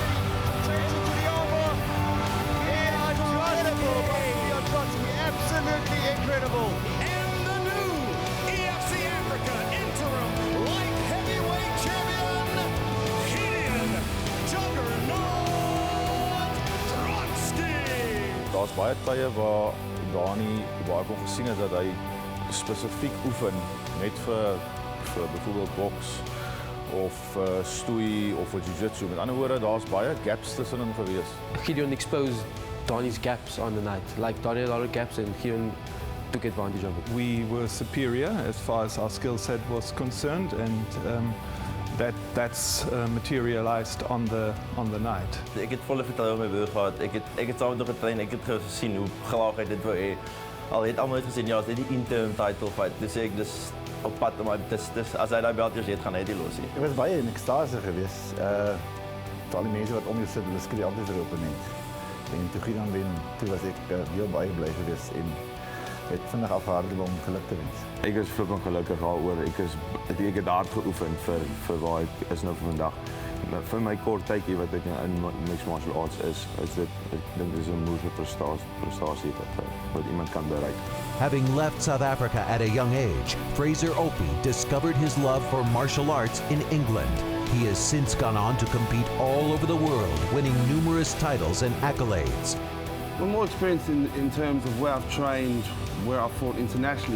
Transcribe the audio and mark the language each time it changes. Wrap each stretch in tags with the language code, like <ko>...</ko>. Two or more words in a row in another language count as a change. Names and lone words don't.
<en>Change it to the elbow. Incredible by Gideon Drotschie. Absolutely incredible. And the new EFC Africa interim light heavyweight champion, Gideon Juggernaut Drotschie.</en> <af>Daar's baie tye waar ek al gesien het dat hy spesifiek oefen net vir byvoorbeeld boks of stoei of jiu-jitsu. Met ander woorde, daar's baie gaps tussenin gewees.</af> <en>Gideon exposed Donnie's gaps on the night. Like Donnie had a lot of gaps and Gideon took advantage of it. We were superior as far as our skill set was concerned, and that's materialized on the night.</en> <af>Ek het volle vertroue in my broer gehad. Ek het saam met hom getrain. Ek het gesien hoe graag hy dit wou hê. Al het almal gesien ja, dit is die</af> <en>interim title fight.</en> <af>Dis ek dis op pad om dis as hy daai belt het gaan hy dit los. Ek was baie in ekstase geweest. Al die mense wat om jou sit, hulle skree altyd vir opponent. En toe Gideon wen, toe was ek heel baie bly geweest en het vinnig afhardel om geluk te wens. Ek is flippend gelukkig daaroor. Ek het hard geoefen vir waar ek is nou vandag. Vir my kort tydjie wat ek in</af> <en>mixed martial arts</en> <af>is dit ek dink dis 'n moeilike prestasie wat iemand kan bereik.</af> <en>Having left South Africa at a young age, Fraser Opie discovered his love for martial arts in England. He has since gone on to compete all over the world, winning numerous titles and accolades. I'm more experienced in terms of where I've trained, where I've fought internationally.</en>